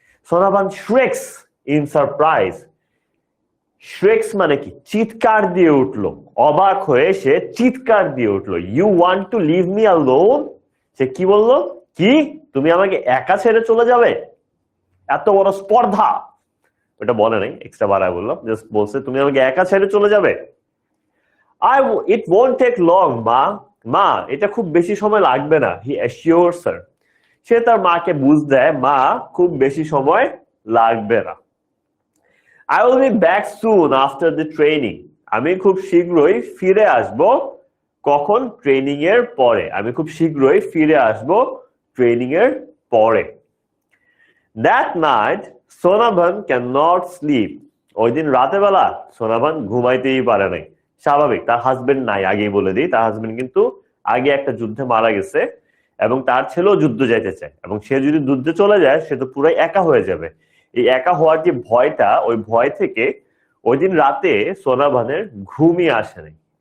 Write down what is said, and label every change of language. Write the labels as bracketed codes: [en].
[en] সোনাভান shrieks in surprise. [bn] shrieks মানে কি? চিৎকার দিয়ে উঠলো, অবাক হয়ে সে চিৎকার দিয়ে উঠলো। [en] You want to leave me alone? [bn] সে কি বললো? কি, তুমি আমাকে একা ছেড়ে চলে যাবে? এত বড় স্পর্ধা! ওটা বলে নাই, এক্সট্রা বাড়ায় বললাম, জাস্ট বলছে তুমি আমাকে একা ছেড়ে চলে যাবে। [en] It won't take long, মা, [bn] এটা খুব বেশি সময় লাগবে না। [en] He assures her. [bn] সে তার মাকে বুঝ দেয়, মা, খুব বেশি সময় লাগবে না। [en] I will be back soon after the training. [bn] আমি খুব শীঘ্রই ফিরে আসব। কখন? ট্রেনিং এর পরে। আমি খুব শীঘ্রই ফিরে আসব ট্রেনিং এর পরে। [en] That night, Sonavan cannot sleep. [bn] ওই দিন রাতে বেলা সোনাভান ঘুমাইতেই পারে নাই। স্বাভাবিক, তার হাজবেন্ড নাই, আগেই বলে দিই, তার হাজবেন্ড কিন্তু আগে একটা যুদ্ধে মারা গেছে এবং তার ছেলেও যুদ্ধ যাইতে চায়, এবং সে যদি যুদ্ধে চলে যায় সে তো পুরাই একা হয়ে যাবে। এই একা হওয়ার যে ভয়টা, ওই ভয় থেকে ওই দিন রাতে সোনাভানের ঘুমই আসে নাই।